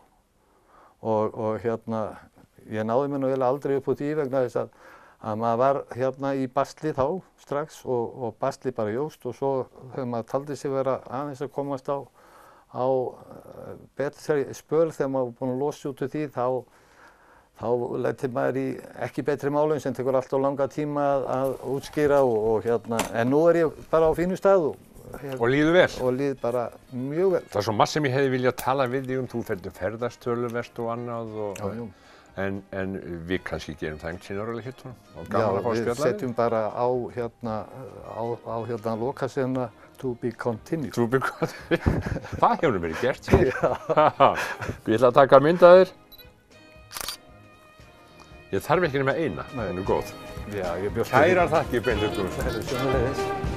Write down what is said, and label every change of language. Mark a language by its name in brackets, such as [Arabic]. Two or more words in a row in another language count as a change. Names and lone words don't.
[Icelandic] Og hérna, ég náði mér nú eiginlega aldrei upp úr því vegna þess að maður var hérna í basli þá strax og basli bara jóst og svo þegar maður taldi sig vera aðeins að komast á betri spöl þegar maður var búinn að losa út úr því þá lendir maður í ekki betri málum sem tekur alltaf langa tíma að útskýra og hérna, en nú er ég bara á fínu stað og líður vel. Og líður bara mjög vel. Það er svo margt sem ég hefði viljað tala við þig þú ferðast töluvert og annað en við kannski gerum það einhvern síðan ára hittunum og gaman að fá að spjalla við setjum bara á hérna lokasena [English] to be continued. To be continued. [Icelandic] Það hefur verið gert hér. Ég ætla að taka mynd af þér. Ég þarf ekki nema eina, hún er góð. Já, ég bjóst Kærar þakkir, Benedikt Guðmundsson. Sömuleiðis.